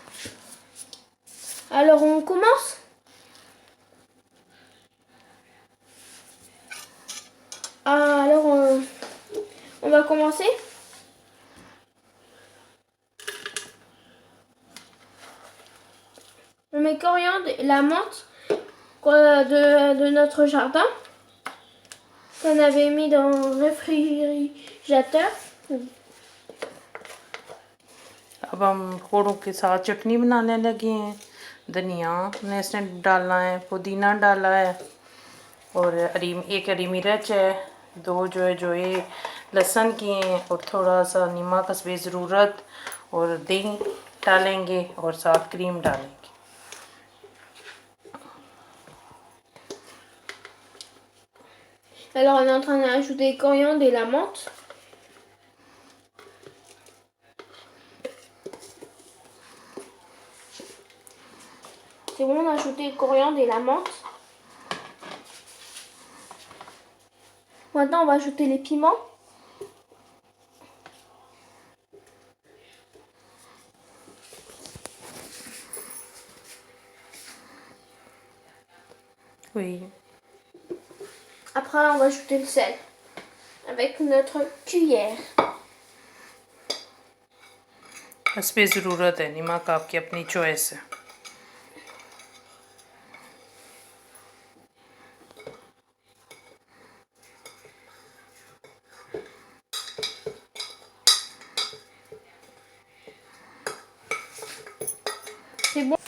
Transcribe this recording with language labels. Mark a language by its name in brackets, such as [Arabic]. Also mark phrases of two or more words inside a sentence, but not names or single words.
[French] Alors on commence. Alors on va commencer. On met coriandre et la menthe de notre jardin qu'on avait mis dans le réfrigérateur. [Hindi] अब हम पकौड़ों के साथ चटनी बनाने लगे हैं। धनिया हमने इसमें डालना है, पुदीना डाला है, और एक हरी मिर्च है, दो जो ये लहसुन की हैं, और थोड़ा सा नमक हस्बे ज़रूरत, और दही डालेंगे और साथ क्रीम डालेंगे। [French] Alors on est en train d'ajouter coriandre et la menthe. C'est bon, on a ajouté le coriandre et la menthe. Maintenant on va ajouter les piments. Oui. Après on va ajouter le sel avec notre cuillère. [Hindi] इस पे ज़रूरत है नमक आपकी अपनी चॉइस है [French] C'est bon.